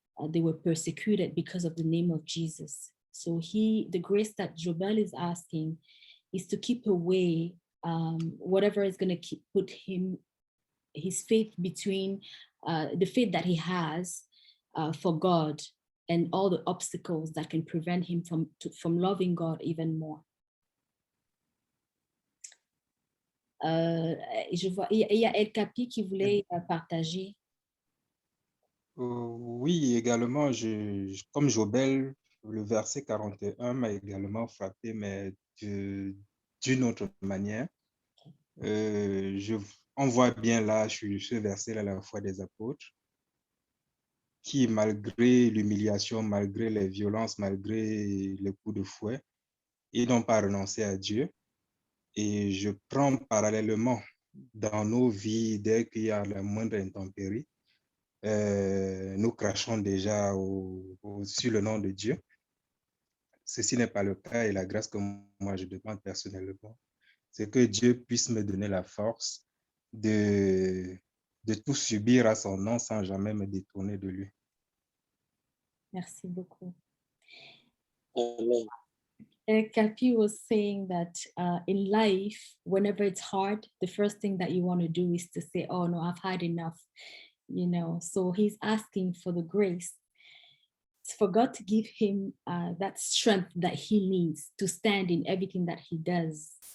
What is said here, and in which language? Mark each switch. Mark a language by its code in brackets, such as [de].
[en] They were persecuted because of the name of Jesus. So the grace that Jobel is asking is to keep away whatever is going to put his faith between the faith that he has for God and all the obstacles that can prevent him from loving God even more. [fr] Je vois, il y a El Capi qui voulait partager. Oui, également, comme Jobel, le verset 41 m'a également frappé, mais d'une autre manière. On voit bien là, sur ce verset-là, la foi des apôtres, qui, malgré l'humiliation, malgré les violences, malgré les coups de fouet, ils n'ont pas renoncé à Dieu. Et je prends parallèlement dans nos vies, dès qu'il y a la moindre intempérie, nous crachons déjà sur le nom de Dieu. Ceci n'est pas le cas et la grâce que moi je demande personnellement, c'est que Dieu puisse me donner la force de tout subir à son nom sans jamais me détourner de lui. Merci beaucoup. Amen. [en] Capi was saying that in life, whenever it's hard, the first thing that you want to do is to say, oh no, I've had enough, you know. So he's asking for the grace, for God to give him that strength that he needs to stand in everything that he does.